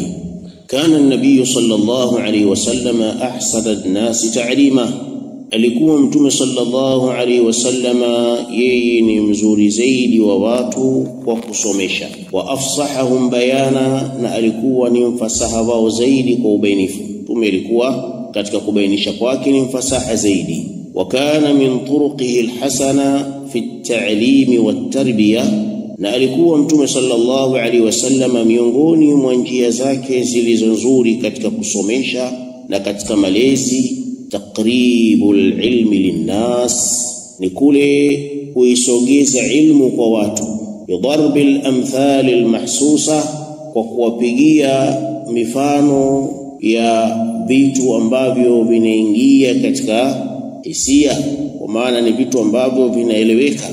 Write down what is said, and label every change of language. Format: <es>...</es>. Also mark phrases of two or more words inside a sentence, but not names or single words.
<ar>كان النبي صلى الله عليه وسلم أحسن الناس تعليما,</ar> <sw>alikuwa Mtume</sw> <ar>صلى الله عليه وسلم</ar> <sw>yeye ni mzuri zaidi wa watu kwa kusomesha,</sw> <ar>وأفصحهم بيانا,</ar> <sw>na alikuwa ni mfasaha wao zaidi kwa ubainifu. Mtume alikuwa katika kubainisha kwake ni mfasaha zaidi.</sw> <ar>وكان من طرقه الحسنة في التعليم والتربية,</ar> <sw>na alikuwa Mtume</sw> <ar>صلى الله عليه وسلم</ar> <sw>miongoni mwa njia zake zilizo nzuri katika kusomesha na katika malezi,</sw> <ar>تقريب العلم للناس,</ar> <sw>ni kule kuisogeza ilmu kwa watu,</sw> <ar>بضرب الأمثال المحسوسة,</ar> <sw>kwa kuwapigia mifano ya vitu ambavyo vinaingia katika hisia, kwa maana ni vitu ambavyo vinaeleweka.</sw>